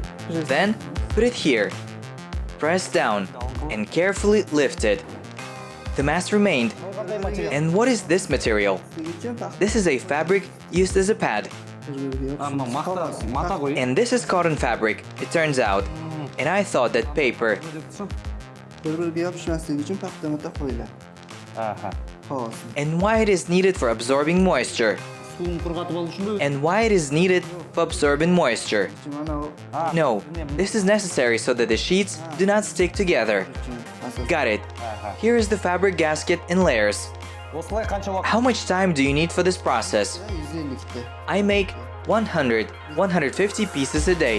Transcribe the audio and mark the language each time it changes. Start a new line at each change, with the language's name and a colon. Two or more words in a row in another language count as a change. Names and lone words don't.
English: Then, put it here. Press down and carefully lift it. The mass remained. And what is this material? This is a fabric used as a pad.
Kazakh: Мата ғой.
English: And this is cotton fabric, it turns out. And I thought that paper.
Uzbek: Bir-biriga yopishmasligi uchun paxta-mata qo'yiladi. Аха. Qog'oz.
English: And why it is needed for absorbing moisture.
Kazakh: Суын құрғатып алу үшін бе?
English: And why it is needed for absorbing moisture.
Uzbek: Mana u
English: No, this is necessary so that the sheets do not stick together.
Uzbek: asos.
English: Got it. Here is the fabric gasket in layers.
Kazakh: Осылай қанша уақыт?
English: How much time do you need for this process?
Uzbek: 150 ta.
English: I make 150 pieces a day.